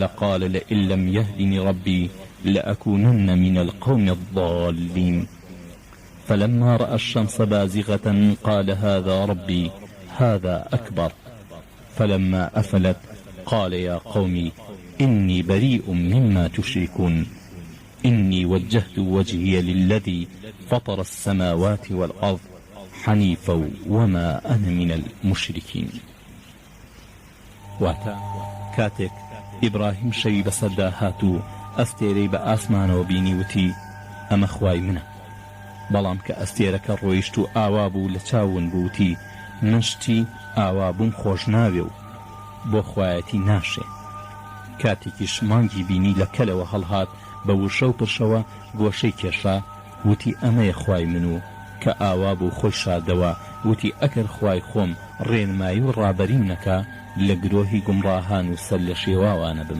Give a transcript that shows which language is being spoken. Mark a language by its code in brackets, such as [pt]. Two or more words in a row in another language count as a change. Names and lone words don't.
[ar] قال لئن لم يهدني ربي لأكونن من القوم الضالين فلما رأى الشمس بازغة قال هذا ربي هذا أكبر فلما أفلت قال يا قوم إني بريء مما تشركون إني وجهت وجهي للذي فطر السماوات والأرض حنيفا وما أنا من المشركين. [ckb] واتا كاتك إبراهيم شوي بسردا هاتو ئەستێرەی بە ئاسمانەوە بینی وتی: ئەمە خوای منە. بەڵام کە ئەستێرەکە ڕۆیشت و ئاوا بوو لە چاون بووتی: من شتی ئاوا بووم خۆش ناوێ و بۆ خوایەتی ناشێ. کاتێکیش مانگی بینی لە کەلەوە هەڵهات بە وشە و پرشەوە گۆشەی کێشا، وتی ئەمەیە خوای من و کە ئاوا بوو خۆی شادەوە، وتی ئەگەر خوای خۆم ڕێنمایی و ڕابەریم نەکا لە گرۆهی گومڕاهان و سەر لە شێواوانە بم.